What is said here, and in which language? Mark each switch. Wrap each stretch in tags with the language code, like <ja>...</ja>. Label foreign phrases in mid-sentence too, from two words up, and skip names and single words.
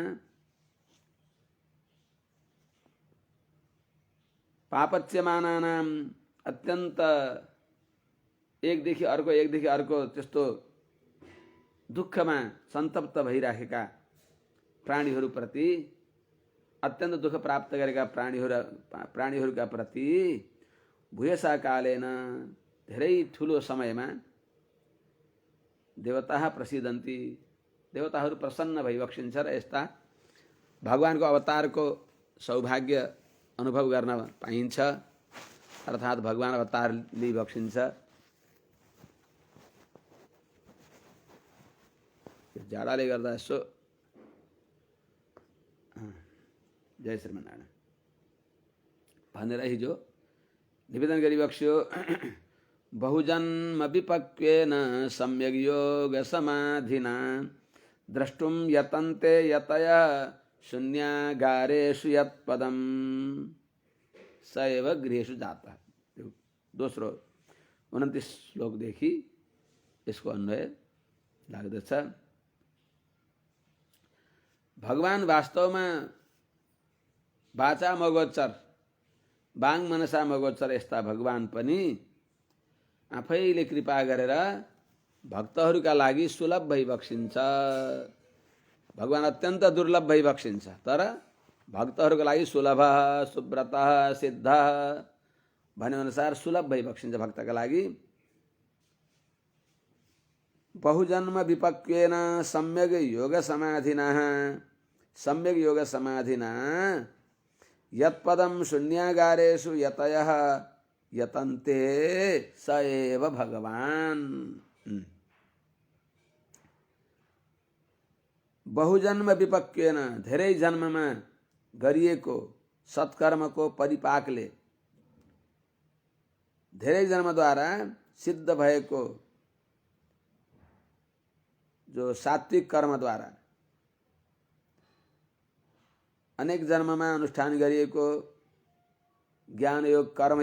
<ne>पापच्यमानानाम अत्यन्त एकदेखि अर्को त्यस्तो दुःखमा सन्तप्त भइराखेका प्राणीहरूप्रति अत्यन्त दुःख प्राप्त गरेका प्राणीहरूका प्रति</ne> <sa>भूयसा कालेन</sa> <ne>धेरै ठुलो समयमा</ne> <sa>देवता प्रसिद्धन्ति,</sa> <ne>देवताहरू प्रसन्न भइबक्सिन्छ र यस्ता भगवानको अवतारको सौभाग्य अनुभव गर्न पाइन्छ, अर्थात् भगवान अवतार लिइबक्सिन्छ। जाडाले गर्दा यसो जय श्रीमन्नारायण भनेर हिजो निवेदन गरिबक्स्यो।</ne> <sa>बहुजन्म विपक्वेन सम्यग् योग समाधिना द्रष्टुम यतन्ते यतया शून्यागारेषु यत्पदम् स एव गृहेषु जाता।</sa> <ne>दोस्रो 29 श्लोकदेखि यसको अन्वय लाग्दछ। भगवान वास्तवमा</ne> <sa>वाचा मगोचर बाङ मनसा मगोचर</sa> <ne>यस्ता भगवान पनि आफैले कृपा गरेर भक्तहरूका लागि सुलभ भइबक्सिन्छ। भगवान अत्यन्त दुर्लभ भइबक्सिन्छ तर भक्तहरूको लागि सुलभ सुव्रत सिद्ध भने अनुसार सुलभ भइबक्सिन्छ भक्तका लागि।</ne> <sa>बहुजन्म विपक्वेन सम्यग् योग समाधिना यत्पदं शून्यागारेषु यतयः यतन्ते स एव भगवान। बहुजन्म विपक्वेन</sa> <ne>धेरै जन्ममा गरिएको सत्कर्मको परिपाकले, धेरै जन्मद्वारा सिद्ध भएको जो सात्विक कर्मद्वारा अनेक जन्ममा अनुष्ठान गरिएको ज्ञान योग</ne>